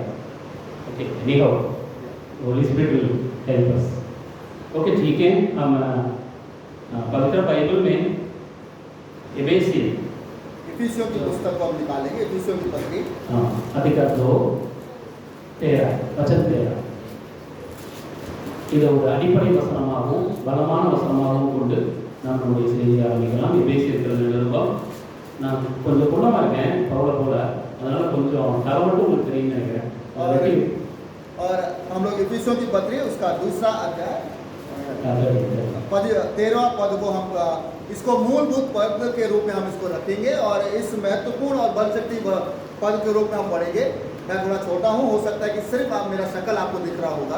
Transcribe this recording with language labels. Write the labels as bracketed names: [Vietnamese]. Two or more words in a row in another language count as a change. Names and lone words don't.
[English] OK, anyhow Holy Spirit will help us. [Hindi] ओके, ठीक है। हम पवित्र बाइबल में इफिसियों की पुस्तक को हम निकालेंगे। इफिसियों की पत्री अधिकार 2:13 वचन 13 [Tamil] இது ஒரு அடிப்படை வசனமாகவும் பலமான வசனமாகவும் கொண்டு நாம் நம்முடைய செய்தியை ஆரம்பிக்கலாம். எபேசியர் நிருபம். நான் கொஞ்சம் குள்ளமாக இருக்கேன் பவுல போல, அதனால கொஞ்சம் தலை மட்டும் உங்களுக்கு தெரியும்னு நினைக்கிறேன்। [Hindi] और हम लोग इफिसियों की पत्री उसका दूसरा अध्याय 13वां पद को हम इसको मूलभूत पद के रूप में हम इसको रखेंगे और इस महत्वपूर्ण और बलशक्ति पद के रूप में हम पढ़ेंगे। मैं थोड़ा छोटा हूँ, हो सकता है कि सिर्फ आप मेरा शक्ल आपको दिख रहा होगा,